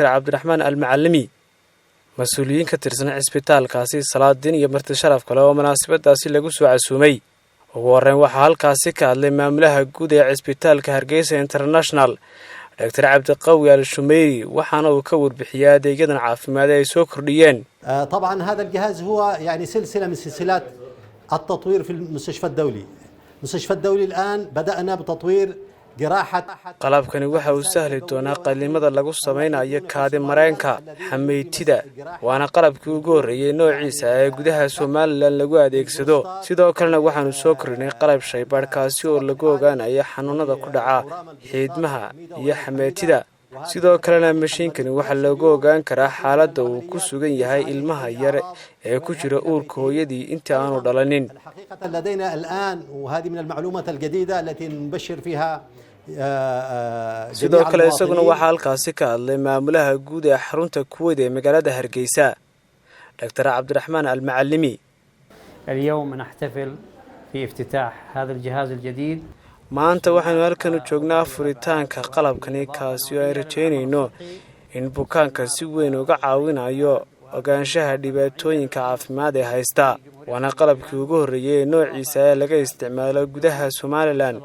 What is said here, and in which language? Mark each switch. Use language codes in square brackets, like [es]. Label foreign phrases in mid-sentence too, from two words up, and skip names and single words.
[so] Cabdiraxmaan Al-Macallimi, mas'uuliyiin ka tirsan cisbitaalkaasi, salaadiin iyo marti sharaf kale oo munaasabadaasi lagu soo casuumay. ugu horreyn waxaa halkaasi ka hadlay maamulaha guud ee cisbitaalka Hargeysa International Dr. Cabdiqawi Al-Shumeeri waxaana uu ka warbixiyay adeegyadan caafimaad ee ay soo kordhiyeen. [ar] طبعا هذا الجهاز هو يعني سلسلة من سلسلات التطوير في المستشفى الدولي. المستشفى الدولي الآن بدأنا بتطوير جراحة. [so] qalabkani waxa uu sahli doonaa qaliimada lagu sameeyo kaadi mareenka xameetida waana qalabkii ugu horeeyay noociisa ee gudaha Soomaaliland lagu adeegsado. sidoo kalena waxaanu soo kordhinay qalab shaybaadhkaasi oo lagu ogaanayo xanuunada ku dhaca xiidmaha iyo xameetida. sidoo kalena mashiinkani waxa lagu ogaan karaa xaaladda uu ku sugan yahay ilmaha yar ee ku jira uurka hooyadii inta aanu dhalanin. [ar] حقيقة لدينا الآن وهذه من المعلومات الجديدة التي نبشر فيها [so] sidoo kale isaguna waxa halkaasi ka hadlay maamulaha guud ee xarunta Kuwait ee magaalada Hargeysa Dr. Cabdiraxmaan Al-Macallimi. [ar] اليوم نحتفل في افتتاح هذا الجهاز الجديد. [so] maanta waxaanu halkan u joognaa furitaanka qalabkani kaasi oo ay rajaynayno in bukaanka si weyn uga caawinayo ogaanshaha dhibaatooyinka caafimaad ee haysta. waana qalabkii ugu horeeyay noociisa ee laga isticmaalo gudaha Soomaaliland.